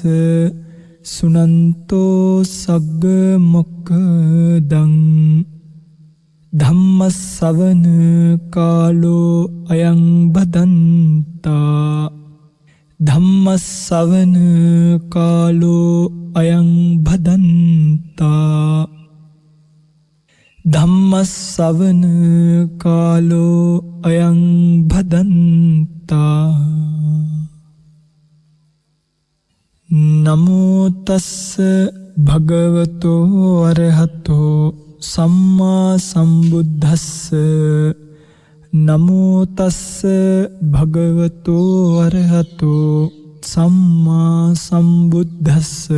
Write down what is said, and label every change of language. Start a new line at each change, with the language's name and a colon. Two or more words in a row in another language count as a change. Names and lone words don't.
Pali: සුනන්තෝ සග්ග මොක්ඛදං ධම්මස්සවන කාලෝ අයං බදන්තා ධම්මස්සවන කාලෝ අයං බදන්තා ධම්මස්සවන කාලෝ අයං භදන්තා. නමෝ තස්ස භගවතෝ අරහතෝ සම්මා සම්බුද්දස්ස. නමෝ තස්ස භගවතෝ අරහතෝ සම්මා සම්බුද්දස්ස.